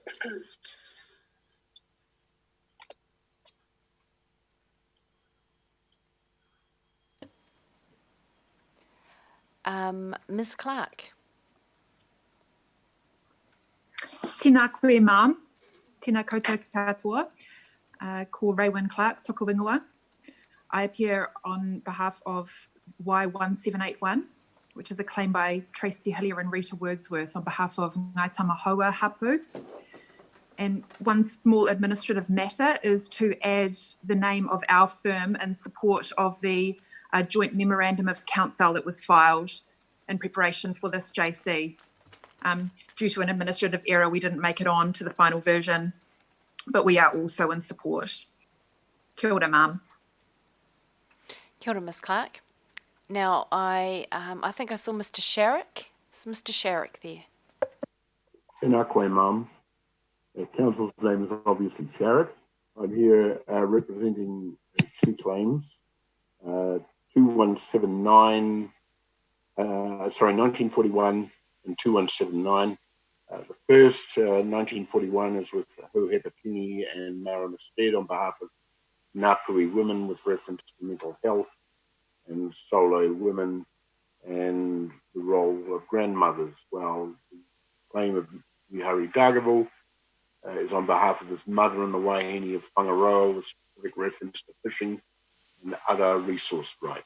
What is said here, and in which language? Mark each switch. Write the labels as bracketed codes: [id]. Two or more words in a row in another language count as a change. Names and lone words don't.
[en] Ms. Clark. [mi] Tēnā koe, ma'am. Tēnā koutou katoa. Ko Raywin Clark, toko ingoa. [en] I appear on behalf of Y1781, which is a claim by Tracy Hillier and Rita Wordsworth on behalf of Ngāi Tamahoa Hapu. And one small administrative matter is to add the name of our firm in support of the a joint memorandum of council that was filed in preparation for this JC. Due to an administrative error, we didn't make it on to the final version, but we are also in support. [mi] Kia ora, ma'am. Kia ora, [en] Ms Clark. Now, I think I saw Mr Sharrock. Is Mr Sharrock there? [mi] Tēnā koe, [en] Mum. The council's name is obviously Sharrock. I'm here representing two claims. 2179, 1941 and 2179. The first, 1941, is with Huhepapini and Mara Stead on behalf of Ngāpuhi women with reference to mental health and solo women and the role of grandmothers, while the claim of Mihari Dagaville is on behalf of his mother in the Wahine of Whangaroa with specific reference to fishing and other resource rights.